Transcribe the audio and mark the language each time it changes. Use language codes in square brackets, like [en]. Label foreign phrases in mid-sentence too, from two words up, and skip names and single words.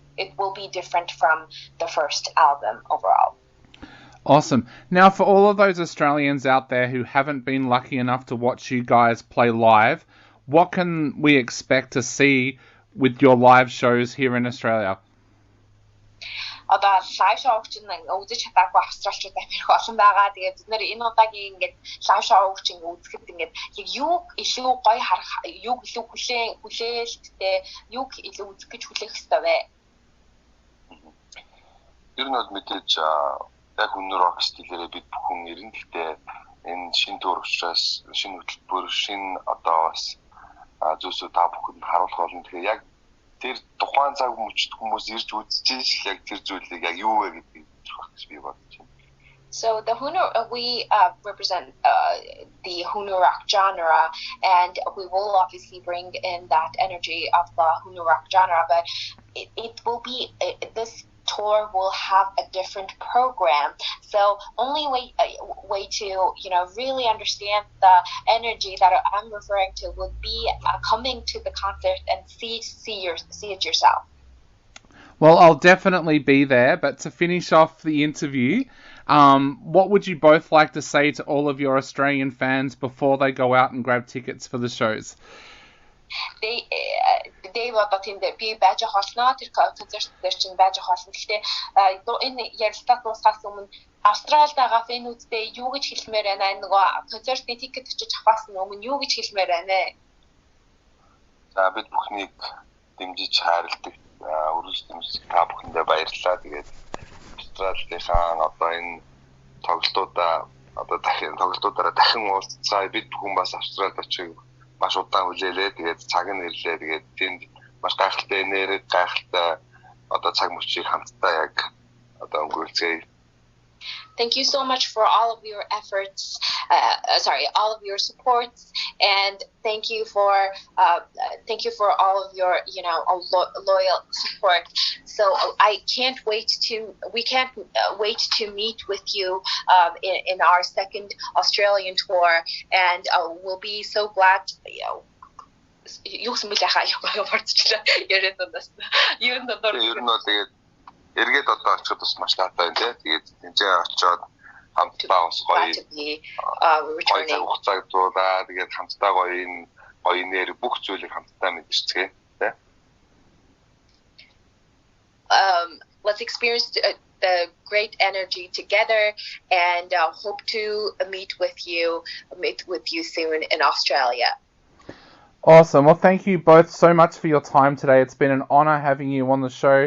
[en] It will be different from the first album overall. Awesome. Now, for all of those Australians out there who haven't been lucky enough to watch you guys play live, what can we expect to see with your live shows here in Australia? [mn] Одоо лайв шоу чинь үзэж чадаагүй австралчууд амирх олон байгаа. Тэгээд бид нэр энэ удаагийн ингээд лайв шоу чинь үзэхэд ингээд яг юу илүү гоё харах, юу илүү хүлээлттэй, юу илүү үзэх гэж хүлээх хэрэгтэй вэ? Ер нь бол мэдээж яг өнөр рок стилээрээ бид бүхэн ирэн гэхдээ энэ шинэ төр учраас шинэ хөтөлбөр, шинэ одоо бас зүйлсүүд та бүхэнд харуулах болно. Тэгэхээр яг тэр тухайн цаг мөчд хүмүүс ирж үзчихэж яг тэр зүйлийг яг юу вэ гэдгийг хэлэх гэж би бодож байна. [en] So we represent the Hunu rock genre, and we will obviously bring in that energy of the Hunu rock genre, but it will be this tour will have a different program. So only way to really understand the energy that I'm referring to would be coming to the concert and see it yourself. Well, I'll definitely be there. But to finish off the interview, What would you both like to say to all of your Australian fans before they go out and grab tickets for the shows? [mn] Dave одоо тийм дээр би байж холно тэр концерт дээр чинь байж холно. Гэхдээ энэ ярилцлага дуусахаас өмнө Австралид байгаа фэнүүдтэй юу гэж хэлмээр байна? Нөгөө концертын тикет очиж авахаас өмнө юу гэж хэлмээр байна? За бид бүхнийг дэмжиж хайрладаг өргөж дэмжиж та бүхэндээ баярлалаа. Тэгээд Австралийнхаа одоо энэ тоглолтуудаараа дахин уулзцаа бид бүхэн бас Австралид очиж маш удаан хүлээлээ. Тэгээд цаг нь ирлээ. Тэгээд тэнд маш гайхалтай энерги, гайхалтай одоо цаг мөчийг хамтдаа яг одоо өнгөрүүлцгээе. [en] Thank you so much for all of your efforts, all of your supports, and thank you for all of your, loyal support. So we can't wait to meet with you in our second Australian tour, and we'll be so glad. [mn] Эргээд одоо очиход бас маш таатай байна тий. Тэгээд тэнцээ очиод хамтдаа бас гоё хугацааг дуулаа. Тэгээд хамтдаа гоё нэр бүх зүйлийг хамтдаа мэдэрчгээ тий. [en] Let's experience the great energy together, and hope to meet with you soon in Australia. Awesome. Well, thank you both so much for your time today. It's been an honor having you on the show.